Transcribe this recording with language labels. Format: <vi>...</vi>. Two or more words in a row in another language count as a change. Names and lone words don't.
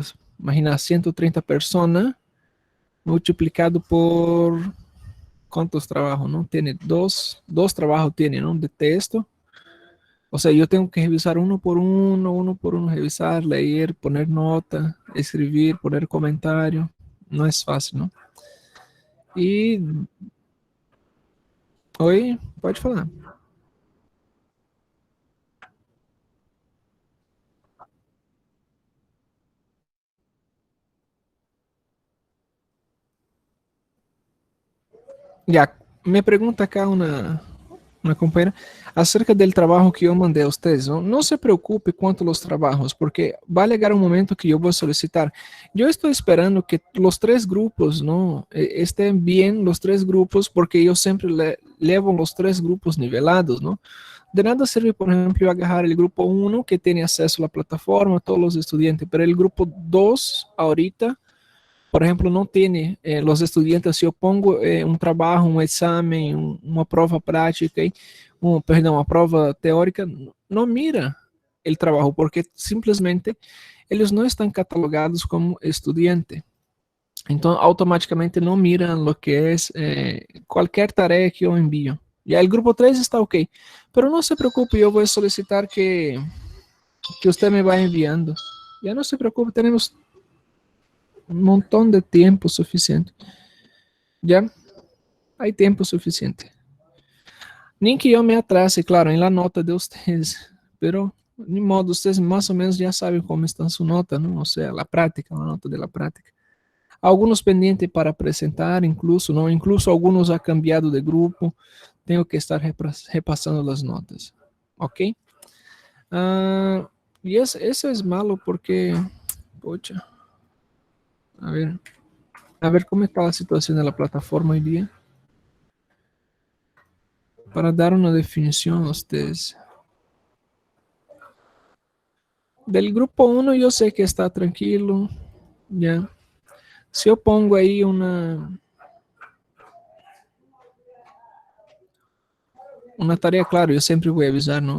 <es>Imagina, 130 personas multiplicado por cuántos trabajos, ¿no? Tiene dos trabajos, tiene, ¿no? De texto. O sea, yo tengo que revisar uno por uno, revisar, leer, poner nota, escribir, poner comentario. No es fácil, ¿no?</es> <pt>E. Oi, pode falar.</pt> <es>Ya, me pregunta acá una compañera acerca del trabajo que yo mandé a ustedes. ¿No? No se preocupe cuanto a los trabajos, porque va a llegar un momento que yo voy a solicitar. Yo estoy esperando que los tres grupos, ¿no? Estén bien los tres grupos, porque yo siempre llevo los tres grupos nivelados, ¿no? De nada sirve, por ejemplo, yo agarrar el grupo 1 que tiene acceso a la plataforma, todos los estudiantes, pero el grupo 2 ahorita, por ejemplo,</es> <pt>não tem os estudantes, se eu pongo um trabalho, um exame, uma prova prática, perdão, uma prova teórica, não mira o trabalho, porque simplesmente eles não estão catalogados como estudante. Então, automaticamente não miram o que é qualquer tarefa que eu envio. E aí, o grupo 3 está ok. Pero não se preocupe, eu vou solicitar que você me vá enviando. Já não se preocupe, temos</pt> <es>un montón de tiempo suficiente. ¿Ya? Hay tiempo suficiente. Ni que yo me atrase, claro, en la nota de ustedes, pero de modo, ustedes más o menos ya saben cómo está su nota, ¿no? O sea, la práctica, la nota de la práctica. Algunos pendientes para presentar, incluso, ¿no? Incluso algunos ha cambiado de grupo. Tengo que estar repasando las notas. ¿Ok? Y eso es malo porque, pocha, a ver.</es> <pt>A ver como está a situação da plataforma hoje dia. Para dar uma definição a vocês. Del grupo 1 eu sei que está tranquilo.</pt> <es>Ya.</es> <pt>Se eu pongo aí uma tarefa, claro, eu sempre vou avisar, não?</pt>